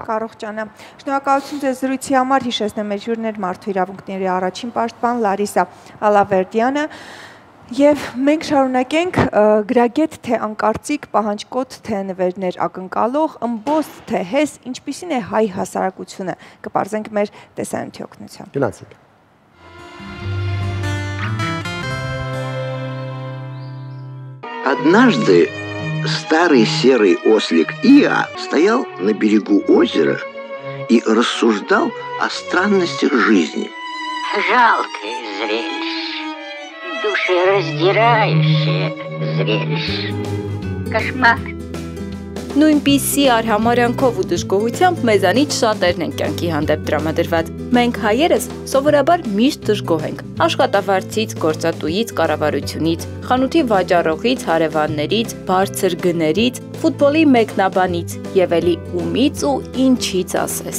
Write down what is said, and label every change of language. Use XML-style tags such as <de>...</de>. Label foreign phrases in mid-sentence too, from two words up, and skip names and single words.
<hy>Կառողջանա։ Շնորհակալություն ձեզ զրույցի համար, հիշեցնեմ մեր հյուրներ մարդու իրավունքների առաջին պաշտպան Լարիսա Ալավերդյանը եւ մենք շարունակենք գրագետ թե անկարծիք պահանջկոտ թե նվերներ ակնկալող ըմբոստ թե հես ինչպիսին է հայ հասարակությունը կպարզենք մեր տեսանյութի օգնությամբ։ Գնացինք։</hy> <ru>Однажды старый серый ослик Иа стоял на берегу озера и рассуждал о странностях жизни. Жалкое зрелище, душераздирающее зрелище. Кошмар.</ru> <hy>Նույնպիսի արհամարյանքով ու դժգոհությամբ մեզանից շատերն են կյանքի հանդեպ տրամադրված։ Մենք հայերս սովորաբար միշտ դժգոհ ենք աշխատավարձից, գործատուից, կառավարությունից, խանութի վաճառողից, հարևաններից, բարձր գներից, ֆուտբոլի մեկնաբանից եւ էլի ումից ու ինչից ասես։</hy>